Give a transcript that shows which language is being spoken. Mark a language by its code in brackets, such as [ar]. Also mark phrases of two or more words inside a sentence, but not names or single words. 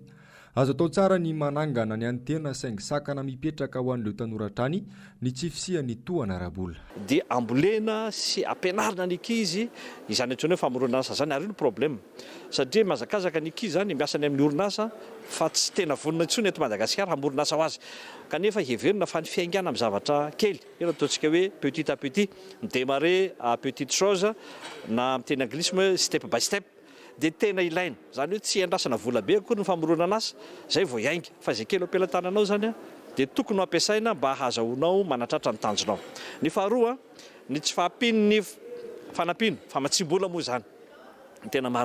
[mg] Azo atao tsara ny manangana ny antena saingy sakana mipetraka ho an'ireo tanora trany ny tsy fisian'ny toana arabola. Dia ambolena sy ampianarina ny ankizy izany antsoina hoe famoronana asa zany ary io ny problème. Satria mazakazaka ny ankizy zany miasa ny amin'ny orinasa fa tsy tena vonona intsony eto Madagasikara hamoronasa ho azy. Kanefa heverina fa ny fiaingana amin'ny zavatra kely. Io ataontsika hoe [fr] petit à petit, démarrer à petite chose [mg] na amin'ny teny anglisme [en] step by step. [mg] Dia tena ilaina zany hoe tsy andrasana vola be akory ny famoronana asa zay vao iainga fa zay kely ampelantananao zany dia tokony ampiasaina mba hahazahoanao manatratra ny tanjonao. Ny faharoa ny tsy fahampino ny fanampino famatsim-bola moa zany tena marina.